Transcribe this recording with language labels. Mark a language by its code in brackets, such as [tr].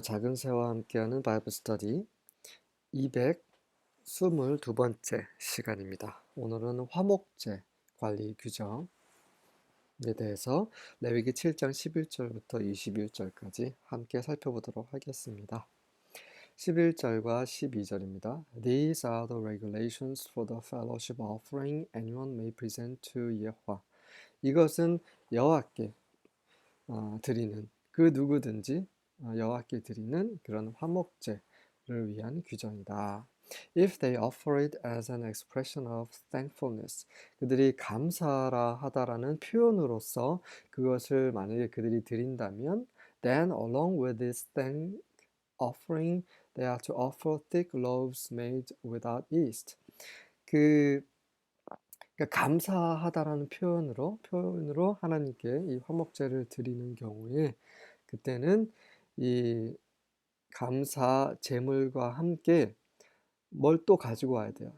[ko] 작은 새와 함께하는 바이블 스터디 222번째 시간입니다. 오늘은 화목제 관리 규정에 대해서 레위기 7장 11절부터 21절까지 함께 살펴보도록 하겠습니다. 11절과 12절입니다. [en] These are the regulations for the fellowship offering anyone may present to 예호와. [ko] 이것은 여호와께 드리는 그 누구든지 여호와께 드리는 그런 화목제를 위한 규정이다. [en] If they offer it as an expression of thankfulness, [ko] 그들이 감사라 하다라는 표현으로서 그것을 만약에 그들이 드린다면, [en] then along with this thank offering, they are to offer thick loaves made without yeast. [ko] 그 그러니까 감사하다라는 표현으로 하나님께 이 화목제를 드리는 경우에 그때는 이 감사 제물과 함께 뭘 또 가지고 와야 돼요.